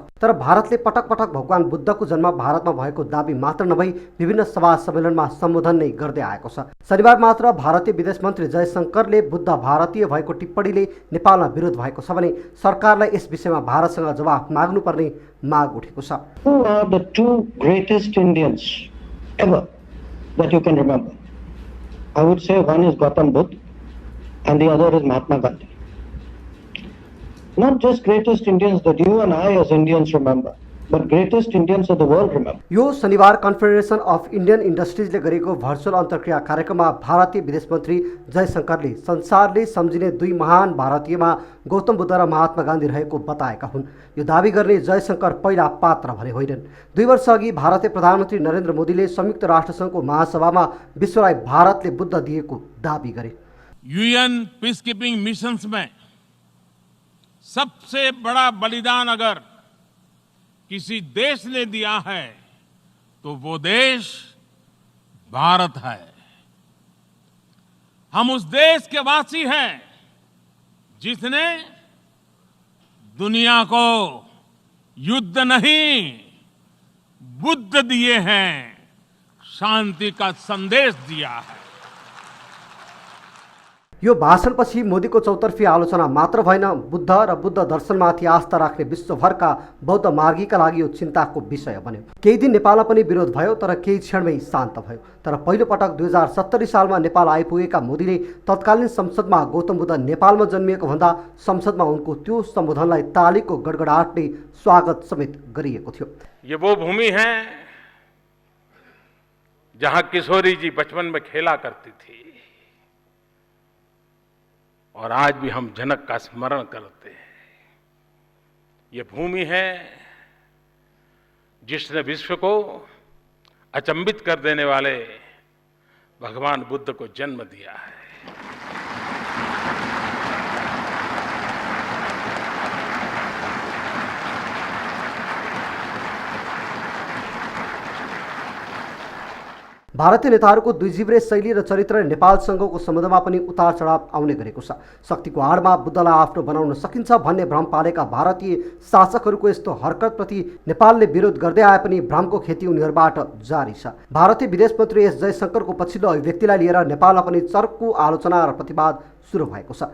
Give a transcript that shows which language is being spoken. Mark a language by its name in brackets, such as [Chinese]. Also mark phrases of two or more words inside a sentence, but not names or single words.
[Nepali] तर भारतले पटक पटक भगवान बुद्धको जन्म भारतमा भएको दाबी मात्र नभई विभिन्न सभा सम्मेलनमा सम्बोधन नै गर्दै आएको छ। शनिबार मात्र भारतीय विदेश मन्त्री जयशङ्करले बुद्ध भारतीय भएको टिप्पणीले नेपालमा विरोध भएको छ भने सरकारलाई यस विषयमा भारतसँग जवाफ माग्नुपर्ने माग उठेको छ। [English] Who are the 2 greatest Indians ever that you can remember? I would say one is Gautam Buddha and the other is Mahatma Gandhi. Not just greatest Indians that you and I as Indians remember, but greatest Indians of the world remember. [Nepali] यो शनिबार कन्फेडरेसन अफ इन्डियन इन्डस्ट्रिजले गरेको भर्चुअल अन्तर्क्रिया कार्यक्रममा भारतीय विदेश मन्त्री जयशङ्करले संसारले सम्झिने 2 महान भारतीयमा गौतम बुद्ध र महात्मा गान्धी रहेको बताएका हुन्। यो दावी गर्ने जयशङ्कर पहिला पात्र भने होइनन्। 2 वर्ष अघि भारतीय प्रधानमन्त्री नरेन्द्र मोदीले संयुक्त राष्ट्रसङ्घको महासभामा विश्वलाई भारतले बुद्ध दिएको दावी गरे। [English] UN peace keeping missions [Hindi] में सबसे बड़ा बलिदान अगर किसी देश ने दिया है तो वो देश भारत है। हम उस देश के वासी हैं जिसने दुनिया को युद्ध नहीं बुद्ध दिए हैं, शांति का संदेश दिया है। [Nepali] यो भाषणपछि मोदीको चौतर्फी आलोचना मात्र भएन, बुद्ध र बुद्ध दर्शनमाथि आस्था राख्ने विश्वभरका बौद्ध मार्गीका लागि यो चिन्ताको विषय बन्यो। केही दिन नेपालमा पनि विरोध भयो तर केही क्षणमै शान्त भयो। तर पहिलो पटक 2070 सालमा नेपाल आइपुगेका मोदीले तत्कालीन संसदमा गौतम बुद्ध नेपालमा जन्मिएको भन्दा संसदमा उनको त्यो सम्बोधनलाई तालीको गडगडाटले स्वागत समेत गरिएको थियो। [Hindi] ये वो भूमि है जहां किशोरी जी बचपन में खेला करती थी और आज भी हम जनक का स्मरण करते हैं। ये भूमि है जिसने विश्व को अचंभित कर देने वाले भगवान बुद्ध को जन्म दिया है। [Nepali] भारतीय नेताहरूको दुईजिब्रे शैली र चरित्रले नेपालसँगको सम्बन्धमा पनि उतार चढाव आउने गरेको छ। शक्तिको आडमा बुद्धलाई आफ्नो बनाउन सकिन्छ भन्ने भ्रम पालेका भारतीय शासकहरूको यस्तो हरकतप्रति नेपालले विरोध गर्दै आए पनि भ्रमको खेती उनीहरूबाट जारी छ। भारतीय विदेश मन्त्री एस जयशंकरको पछिल्लो अभिव्यक्तिलाई लिएर नेपालमा पनि चर्को आलोचना र प्रतिवाद सुरु भएको छ।